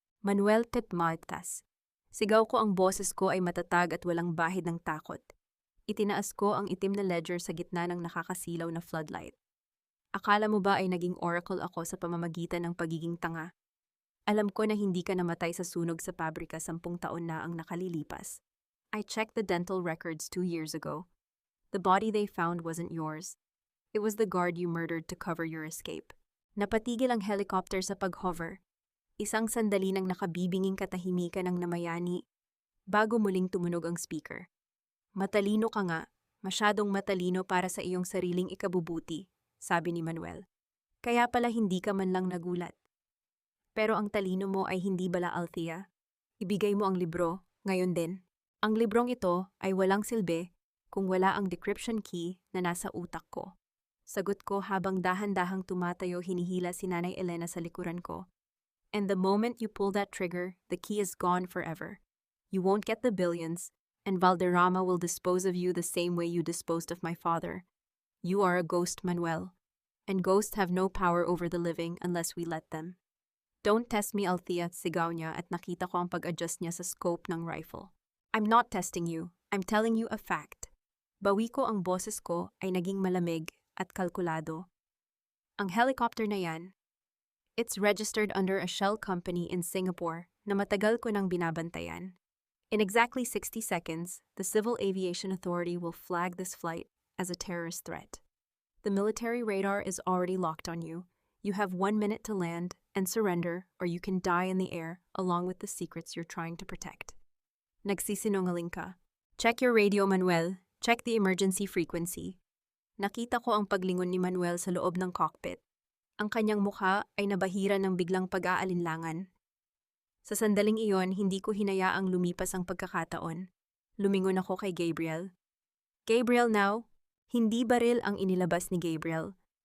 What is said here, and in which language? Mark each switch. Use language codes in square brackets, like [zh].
[tl] Manuel Tetmartas. Sigaw ko, ang boses ko ay matatag at walang bahid ng takot. Itinaas ko ang itim na ledger sa gitna ng nakakasilaw na floodlight. Akala mo ba ay naging oracle ako sa pamamagitan ng pagiging tanga? Alam ko na hindi ka namatay sa sunog sa pabrika, 10 taon na ang nakalilipas. [en] I checked the dental records 2 years ago. The body they found wasn't yours. It was the guard you murdered to cover your escape. [tl] Napatigil ang helicopter sa pag-hover. Isang sandali nang nakabibinging katahimikan ng namayani bago muling tumunog ang speaker. Matalino ka nga, masyadong matalino para sa iyong sariling ikabubuti, sabi ni Manuel. Kaya pala hindi ka man lang nagulat. Pero ang talino mo ay hindi bala, Althea. Ibigay mo ang libro, ngayon din. Ang librong ito ay walang silbi kung wala ang decryption key na nasa utak ko. Sagot ko habang dahan-dahang tumatayo, hinihila si Nanay Elena sa likuran ko. [en] And the moment you pull that trigger, the key is gone forever. You won't get the billions, and Valderrama will dispose of you the same way you disposed of my father. You are a ghost, Manuel, and ghosts have no power over the living unless we let them. Don't test me, [tl] Althea, sigaw niya at nakita ko ang pag-adjust niya sa scope ng rifle. [en] I'm not testing you, I'm telling you a fact. [tl] Bawi ko, ang boses ko ay naging malamig at kalkulado. Ang helicopter na yan, [en] it's registered under a shell company in Singapore [tl] na matagal ko nang binabantayan. [en] In exactly 60 seconds, the Civil Aviation Authority will flag this flight as a terrorist threat. The military radar is already locked on you. You have 1 minute to land and surrender, or you can die in the air along with the secrets you're trying to protect. [tl] Nagsisinungaling ka. [en] Check your radio, Manuel. Check the emergency frequency. [tl] Nakita ko ang paglingon ni Manuel sa loob ng cockpit. Ang kanyang mukha ay nabahira ng biglang pag-aalinlangan. Sa sandaling iyon, hindi ko hinayaang lumipas ang pagkakataon. Lumingon ako kay Gabriel. Gabriel now? Hindi baril ang inilabas ni Gabriel.